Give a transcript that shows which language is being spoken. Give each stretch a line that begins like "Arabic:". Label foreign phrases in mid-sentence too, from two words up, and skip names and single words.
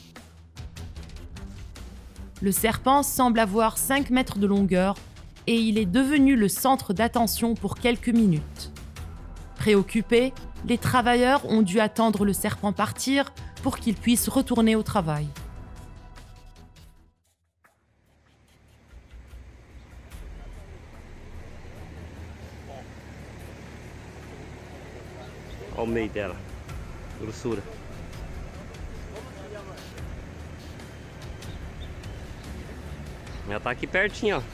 French: Le serpent semble avoir 5 mètres de longueur et il est devenu le centre d'attention pour quelques minutes. Préoccupés, les travailleurs ont dû attendre le serpent partir pour qu'il puisse retourner au travail.
Portuguese: Olha o meio dela, grossura. Ela tá aqui pertinho, ó.